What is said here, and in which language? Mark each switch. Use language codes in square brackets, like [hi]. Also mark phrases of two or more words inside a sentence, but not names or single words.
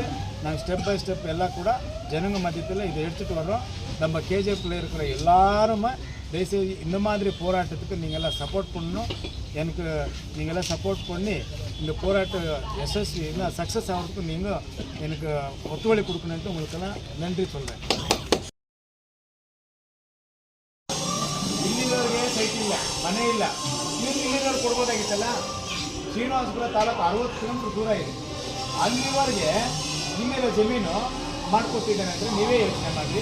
[ta] நாங்கள் [en] step by step [ta] எல்லாம் கூட ஜனங்க மத்தியத்தில் இதை எடுத்துகிட்டு வர்றோம். நம்ம கேஜிஎஃப்பில் இருக்கிற எல்லாருமே தயவுசெய்து இந்த மாதிரி போராட்டத்துக்கு நீங்கள்லாம் சப்போர்ட் பண்ணணும். எனக்கு நீங்கள்லாம் சப்போர்ட் பண்ணி இந்த போராட்டம் எஸ்எஸ்சி இன்னும் சக்ஸஸ் ஆகிறதுக்கு நீங்கள் எனக்கு ஒத்துழைப்பு கொடுக்கணுன்ட்டு உங்களுக்கெல்லாம் நன்றி சொல்கிறேன். [kn] ಇಲ್ಲಿನವ್ರಿಗೆ ಸೈಟ್ ಇಲ್ಲ, ಮನೆ ಇಲ್ಲ, ಇಲ್ಲಿನವ್ರು ಕೊಡ್ಬೋದಾಗಿತ್ತಲ್ಲ. ಶ್ರೀನಿವಾಸಪುರ ತಾಲೂಕು 60 ಕಿಲೋಮೀಟರ್ ದೂರ ಇದೆ. ಅಲ್ಲಿವರೆಗೆ ನಿಮ್ಮೆಲ್ಲ ಜಮೀನು ಮಾಡ್ಕೊತಿದ್ದಾನೆ ಅಂದರೆ ನೀವೇ ಯೋಚನೆ ಮಾಡಿ.